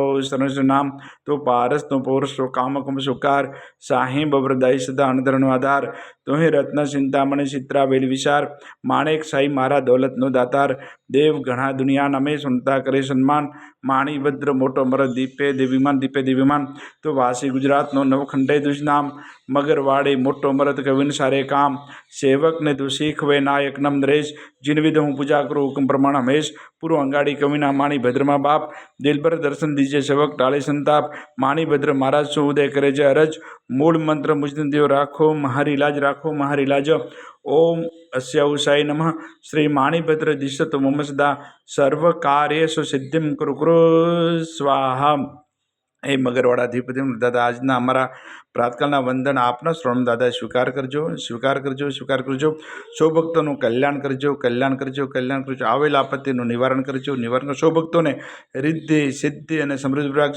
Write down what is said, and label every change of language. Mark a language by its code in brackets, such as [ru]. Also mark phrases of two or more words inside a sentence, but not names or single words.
[gu] સરસ નામ તો પારસ તો પૌરસ તો કામકમ સુકાર સાહી બબ્રદાય સદા અણધરનો આધાર તો હે રત્ન ચિંતામણી ચિત્રા વેલ વિચાર માણેક સાઈ મારા દોલતનો દાતાર દેવ ઘણા દુનિયા નમે સુનતા કરે સન્માન માણિભદ્ર મોટો મરદ દીપે દેવીમાન તો વાસી ગુજરાતનો નવખંડે તુજ નામ મગરવાડે મોટો મરદ કવિન સારે કામ સેવકને તું શીખવે નાયક નમ નરેશ [hi] जिन विध हूँ पूजा करूँ हुक्म प्रमाण हमेश पूर्व अंगाड़ी कविना माणिभद्रमा बाप दिलबर दर्शन दीजिए सेवक टाले संताप माणिभद्र महाराज सो उदय करे जय अरज मूल मंत्र मुझदिन देव राखो महारी लाज [sa] ओम अस्याउसाई नमः श्री माणिभद्र दिशत मम सदा सर्व कार्येषु सिद्धिं कुरु कुरु स्वाहा। [gu] એ મગરવાડાધિપતિ દાદા આજના અમારા પ્રાતકાળના વંદન આપના શ્રવણ દાદા સ્વીકાર કરજો સૌ ભક્તોનું કલ્યાણ કરજો આવેલ આપત્તિનું નિવારણ કરજો સૌ ભક્તોને રિદ્ધિ સિદ્ધિ અને સમૃદ્ધિ રાખજો।